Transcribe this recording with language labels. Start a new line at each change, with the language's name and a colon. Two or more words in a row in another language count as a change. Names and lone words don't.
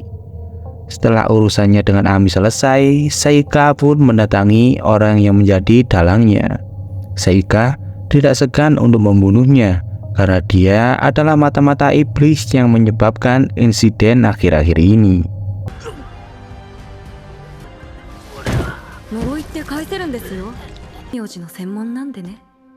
Indonesian: Setelah urusannya dengan Ami selesai, Seika pun mendatangi orang yang menjadi dalangnya. Seika tidak segan untuk membunuhnya karena dia adalah mata-mata iblis yang menyebabkan insiden akhir-akhir ini.
Japanese: 呪いって返せるんですよ。名字の専門なんでね。